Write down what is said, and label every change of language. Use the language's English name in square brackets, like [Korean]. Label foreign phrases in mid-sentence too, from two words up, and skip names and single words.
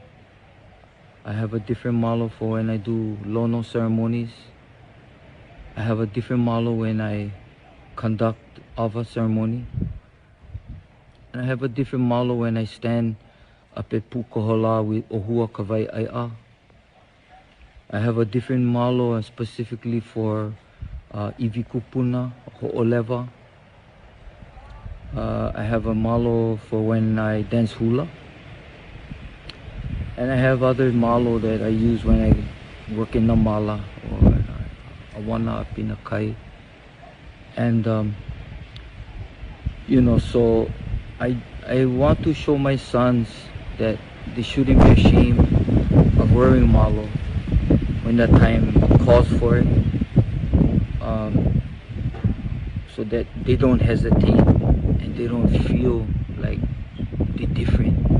[English] I have a different malo for when I do lono ceremonies. I have a different malo when I conduct ʻawa ceremony. And I have a different malo when I stand up at Pukahola with [Hawaiian] ohua kawaiʻaiʻa. [English] I have a different malo specifically for [Hawaiian] iwi kupuna, ho'oleva. [English] I have a malo for when I dance hula. And I have other malo that I use when I work in the mala or awana up in the kai. And so I want to show my sons that they shouldn't be ashamed of wearing malo when the time calls for it, so that they don't hesitate and they don't feel like they're different.